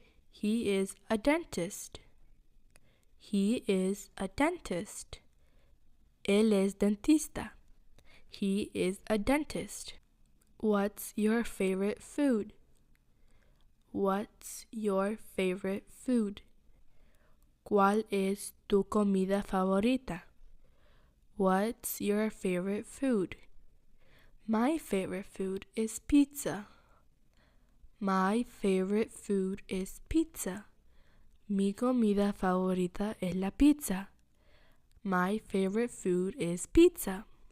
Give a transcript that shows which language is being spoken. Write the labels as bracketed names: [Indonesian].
[English] He is a dentist. He is a dentist. [Spanish] Él es dentista. [English] He is a dentist. What's your favorite food? What's your favorite food? [Spanish] ¿Cuál es tu comida favorita? [English] What's your favorite food? My favorite food is pizza. My favorite food is pizza. [Spanish] Mi comida favorita es la pizza. [English] My favorite food is pizza.